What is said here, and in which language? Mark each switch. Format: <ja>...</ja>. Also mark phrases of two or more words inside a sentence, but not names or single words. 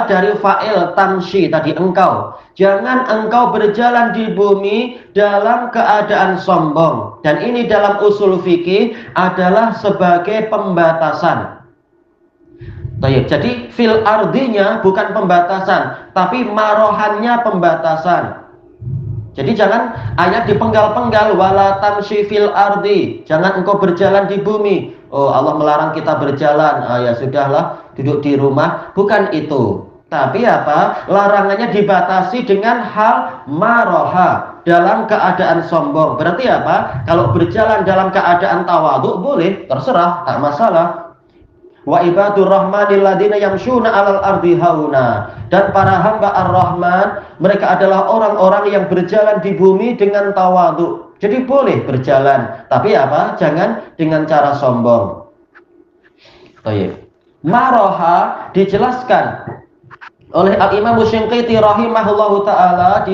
<id>Dari fa'il tamshi tadi, engkau. Jangan engkau berjalan di bumi dalam keadaan sombong. Dan ini dalam usul fikih adalah sebagai pembatasan. Baik, jadi fil ardinya bukan pembatasan, tapi marohannya pembatasan. Jadi jangan ayat dipenggal-penggal,</id> <ar>ولا تمش في الأرض,</ar> <id>jangan engkau berjalan di bumi. Oh, Allah melarang kita berjalan. Ya sudahlah, duduk di rumah. Bukan itu. Tapi apa? Larangannya dibatasi dengan hal maroha, dalam keadaan sombong. Berarti apa? Kalau berjalan dalam keadaan tawadhu boleh, terserah, tak masalah.</id> <ar>وعباد الرحمن الذين يمشون على الأرض هونا.</ar> <id>Dan para hamba Ar-Rahman, mereka adalah orang-orang yang berjalan di bumi dengan tawadhu. Jadi boleh berjalan, tapi apa? Jangan dengan cara sombong. Baik. Maroha dijelaskan oleh Al-Imam Asy-Shinqiti</id> <ar>رحمه الله تعالى.</ar>